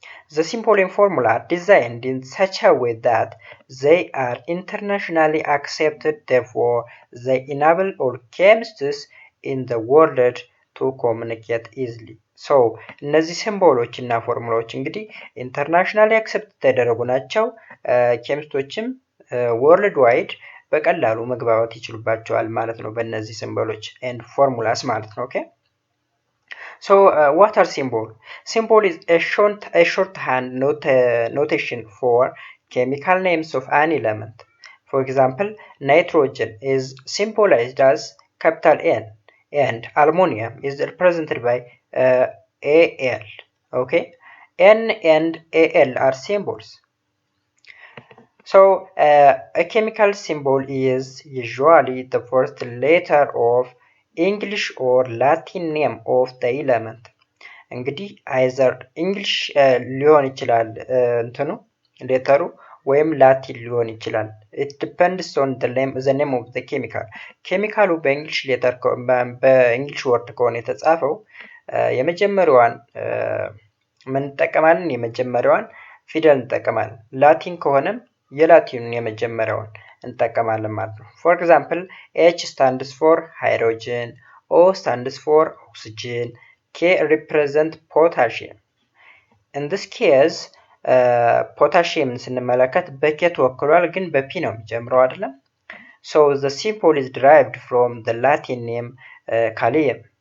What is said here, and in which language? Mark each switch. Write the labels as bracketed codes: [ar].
[en] The symbol and formula are designed in such a way that they are internationally accepted, therefore they enable all chemists in the world to communicate easily. [am] ሶ እነዚህ ሲምቦሎች እና ፎርሙላዎች እንግዲህ ኢንተርናሽናሊ አክሰፕት የተደረጉ ናቸው። ኬሚስቶችም ወርልድ ዋይድ በቀላሉ መግባባት ይችሉባቸዋል ማለት ነው በእነዚህ ሲምቦሎች ኤንድ ፎርሙላስ ማለት ነው። ኦኬ So what are symbol? [en] Symbol is a shorthand notation for chemical names of an element. For example, nitrogen is symbolized as capital N and aluminum is represented by Al. Okay, N and Al are symbols. So a chemical symbol is usually the first letter of English or Latin name of the element. [am] እንግዲህ አይዘር እንግሊሽ ሊሆን ይችላል እንትኑ ሌተሩ ወይም ላቲን ሊሆን ይችላል። it depends on the name of the chemical. ኬሚካሉ በእንግሊሽ ሌተር በእንግሊሽ ወርድ ከሆነ የተጻፈው የመጀመሪያዋን ምን እንጠቀማለን? [en] የመጀመሪያዋን ፊደል እንጠቀማለን። ላቲን ከሆነም የላቲኑን የመጀመሪያውን እንጠቀማለን ማለት ነው። For example, H stands for hydrogen, O stands for oxygen, K represent potassium. In this case, potassium ስንመለከት በኬ ተወክሏል፣ ግን በፒ ነው የሚጀምረው አይደለም። So the symbol is derived from the Latin name kalium.